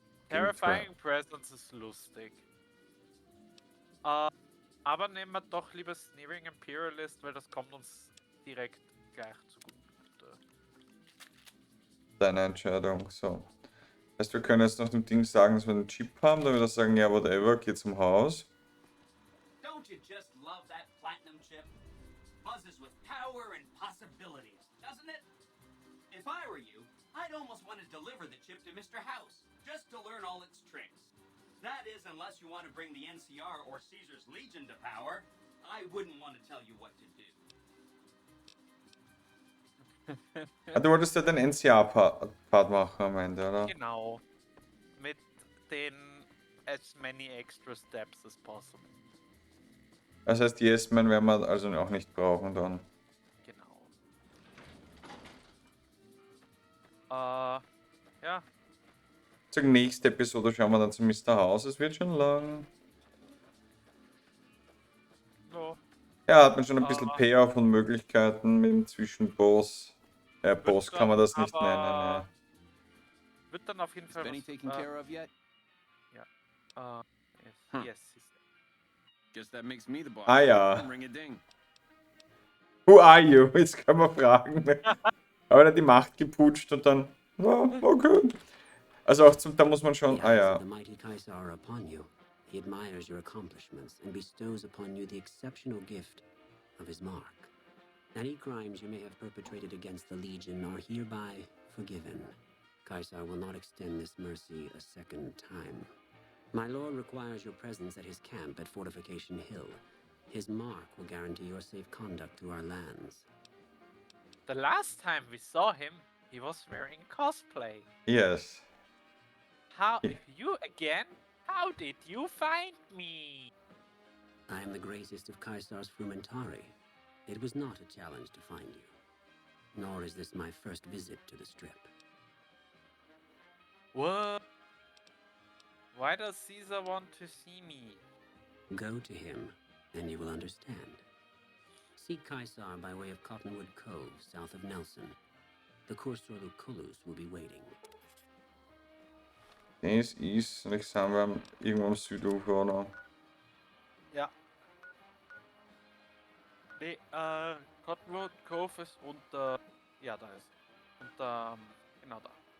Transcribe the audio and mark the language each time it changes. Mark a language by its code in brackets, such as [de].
[de] Terrifying Presence ist lustig. Aber nehmen wir doch lieber Sneering Imperialist, weil das kommt uns direkt gleich zugute. Deine Entscheidung, so. Heißt, wir können jetzt noch dem Ding sagen, dass wir einen Chip haben, dann wieder sagen, ja, whatever, geh zum Haus. [en] Don't you just love that platinum chip? Buzzes with power and possibilities, doesn't it? If I were you, I'd almost want to deliver the chip to Mr. House, just to learn all its tricks. That is, unless you want to bring the NCR or Caesar's Legion to power. I wouldn't want to tell you what to do. [de] Du wolltest ja den NCA-Part machen am Ende, oder? Genau. Mit den [en] as many extra steps as possible. [de] Das heißt, Yes-Man werden wir also auch nicht brauchen dann. Genau. Ja. Zur nächsten Episode schauen wir dann zu Mr. House. Es wird schon lang. [en] No. [de] Ja, hat man schon ein bisschen Payoff und Möglichkeiten mit dem Zwischenboss. Boss kann man das nicht nennen. Ja. Wird dann auf jeden Fall [en] Benny taken care of yet? [de] Ja. [en] Yes. Guess that makes me the boss. [de] Ah ja. [en] Ring a ding. Who are you? [de] Jetzt können wir fragen. Aber er hat die Macht geputscht und dann. Ja, okay. Also auch da muss man schon. Ah ja. [en] The mighty Kaisar are upon you. He admires your accomplishments and bestows upon you the exceptional gift of his mark. Any crimes you may have perpetrated against the Legion are hereby forgiven. Kaisar will not extend this mercy a second time. My lord requires your presence at his camp at Fortification Hill. His mark will guarantee your safe conduct through our lands. The last time we saw him, he was wearing cosplay. Yes. How you again? How did you find me? I am the greatest of Kaisar's Frumentari. It was not a challenge to find you. Nor is this my first visit to the Strip. What? Why does Caesar want to see me? Go to him, and you will understand. Seek Kaisar by way of Cottonwood Cove, south of Nelson. The Cursor Lucullus will be waiting. [de] Das ist, jetzt sind wir irgendwo am Südufer, oder? Ja. Nee, Cottonwood Cove ist unter. Ja, da ist. Unter. Genau da.